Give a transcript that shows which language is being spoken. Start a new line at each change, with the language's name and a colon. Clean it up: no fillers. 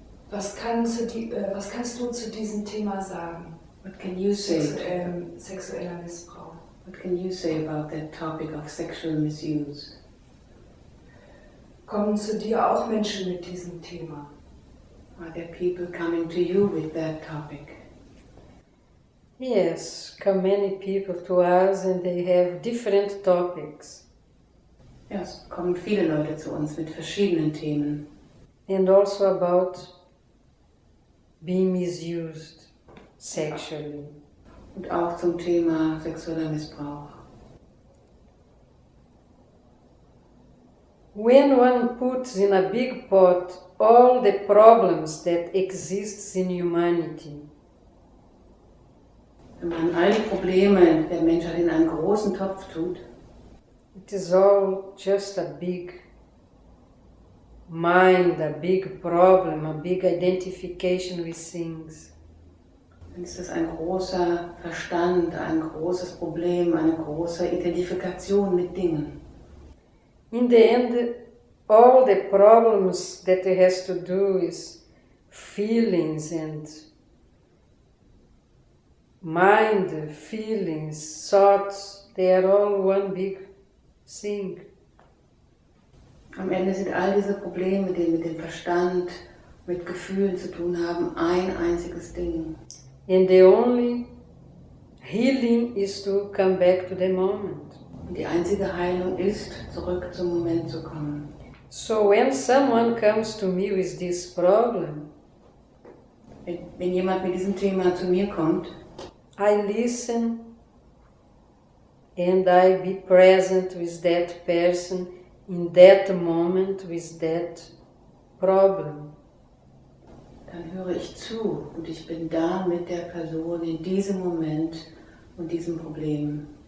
German: Was kannst du zu diesem Thema sagen?
English: What can you say?
German: Sexueller Missbrauch.
English: What can you say about that topic of sexual misuse?
German: Kommen zu dir auch Menschen mit diesem Thema?
English: Are there people coming to you with that topic? Yes, come many people to us and they have different topics.
German: Ja, es kommen viele Leute zu uns mit verschiedenen Themen.
English: And also about being misused sexually.
German: Und auch zum Thema sexueller Missbrauch.
English: When one puts in a big pot all the problems that exist in humanity,
German: Wenn man all die Probleme der Menschheit in einen großen Topf tut,
English: it is all just a big mind, a big problem, a big identification with things.
German: dann ist es ein großer Verstand, ein großes Problem, eine große Identifikation mit Dingen.
English: In the end, all the problems that it has to do is feelings and mind, feelings, thoughts, they are all one big thing.
German: Am Ende sind all diese Probleme, die mit dem Verstand, mit Gefühlen zu tun haben, ein einziges Ding.
English: And the only healing is to come back to the moment.
German: Und die einzige Heilung ist, zurück zum Moment zu kommen.
English: So when someone comes to me with this problem,
German: Wenn jemand mit diesem Thema zu mir kommt,
English: I listen and I be present with that person in that moment with that problem.
German: dann höre ich zu und ich bin da mit der Person in diesem Moment und diesem Problem.